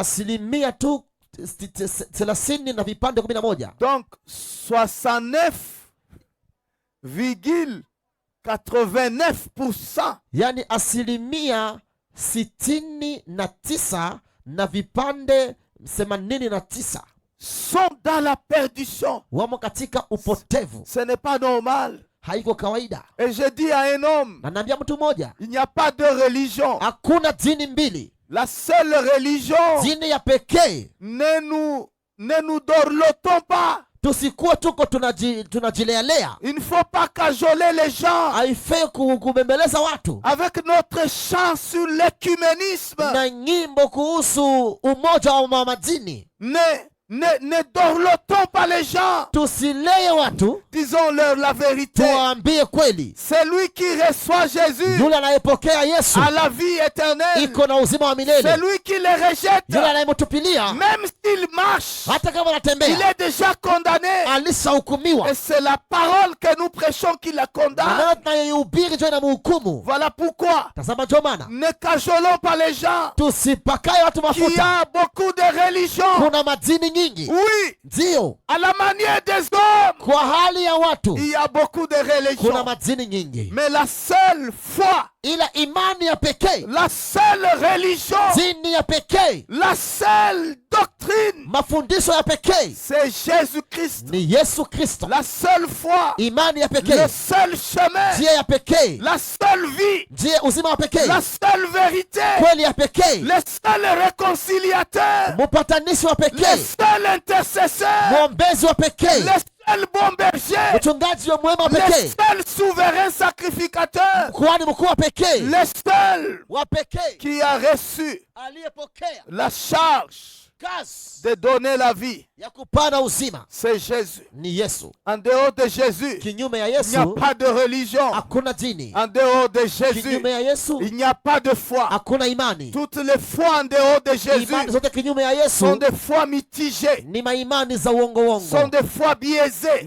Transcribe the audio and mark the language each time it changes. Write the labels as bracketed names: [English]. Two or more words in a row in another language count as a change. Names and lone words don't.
[French] Donc 69,89%. [Swahili] Yani asilimia 69 na vipande 89 [French] sont dans la perdition. [Swahili] Wamo katika upotevu. [French] Ce n'est pas normal. [Swahili] Haiko kawaida. [French] Et je dis à un homme, [Swahili] naambia mtu mmoja, [French] il n'y a pas de religion. [Swahili] Hakuna dini mbili. [French] La seule religion, [Swahili] dini ya pekee, [French] ne nous dorlotons pas. [Swahili] tusikuwa tuko tunajilealea. [French] Il ne faut pas cajoler les gens. [Swahili] Haifai kubembeleza watu [French] avec notre chant sur l'écuménisme. [Swahili] Na nyimbo kuhusu umoja wa madini. [French] Ne dorlotons pas les gens. [Swahili] Tusileye watu. [French] Disons-leur la vérité. [Swahili] Tuambie kweli. [French] C'est lui qui reçoit Jésus. [Swahili] Yule anayepokea Yesu [French] à la vie éternelle. [Swahili] Iko na uzima wa milele. [French] C'est lui qui les rejette. [Swahili] Yule anayemtupilia. [French] Même s'il marche. [Swahili] Hata kama anatembea. [French] Il est déjà condamné. [Swahili] Alishahukumiwa. [French] Et c'est la parole que nous prêchons qui la condamne. Voilà pourquoi. Ne cajolons pas les gens. Qui a beaucoup de religions. Oui. [Swahili] Ndio. [French] À la manière des hommes. [Swahili] Kwa hali ya watu. [French] Il y a beaucoup de religions. [Swahili] Kuna madini nyingi. [French] Mais la seule foi. [Swahili] Ila imani ya pekee. [French] La seule religion. [Swahili] Dini ya pekee. [French] La seule doctrine. [Swahili] Mafundisho ya pekee. [French] C'est Jésus-Christ. [Swahili] Ni Yesu Kristo. [French] La seule foi. [Swahili] Imani ya pekee. [French] Le seul chemin. [Swahili] Njia ya pekee. [French] La seule vie. [Swahili] Njia uzima wa pekee. [French] La seule vérité. [Swahili] Kweli ya pekee. [French] Le seul réconciliateur. [Swahili] Mpatanishi wa pekee. [French] Le seul intercesseur. [Swahili] Mwombezi wa pekee. [French] Le seul bon berger. [Swahili] Mchungaji wa mwema wa pekee. [French] Le seul souverain sacrificateur. [Swahili] Kuhani mkuu wa pekee. [French] Le seul [Swahili] wa pekee [French] qui a reçu la charge de donner la vie. C'est Jésus. En dehors de Jésus, il n'y a pas de religion. En dehors de Jésus, il n'y a pas de foi. Toutes les foi en dehors de Jésus sont des foi mitigées, sont des foi biaisées.